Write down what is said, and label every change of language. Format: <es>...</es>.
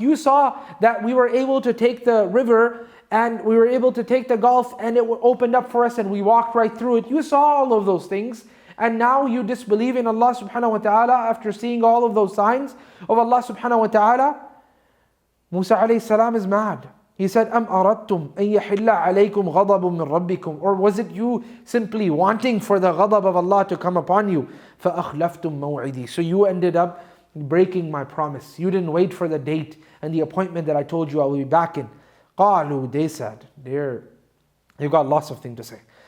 <en>You saw that we were able to take the river and we were able to take the gulf and it opened up for us and we walked right through it. You saw all of those things, and now you disbelieve in Allah subhanahu wa ta'ala after seeing all of those signs of Allah subhanahu wa ta'ala. Musa alayhi salam is mad. He said,</en> <ar>أَمْ أَرَدْتُمْ أَنْ يَحِلَّ عَلَيْكُمْ غَضَبٌ مِّن رَبِّكُمْ.</ar> <en>Or was it you simply wanting for the ghadab of Allah to come upon you?</en> <ar>فَأَخْلَفْتُمْ مَوْعِدِي.</ar> <en>So you ended up breaking my promise. You didn't wait for the date and the appointment that I told you I will be back in.</en> <ar>قَالُوا,</ar> <en>they said, they've got lots of things to say.</en>